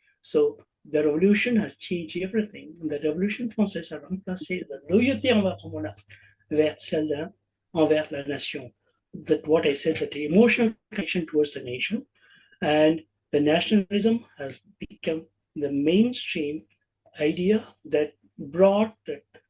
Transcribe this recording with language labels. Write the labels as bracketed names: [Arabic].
[English] So the revolution has changed everything. [French] The Révolution française a remplacé la loyauté envers le monarque vers celle envers la nation. [English] That what I said, that the emotional connection towards the nation, and the nationalism has become the mainstream idea that brought the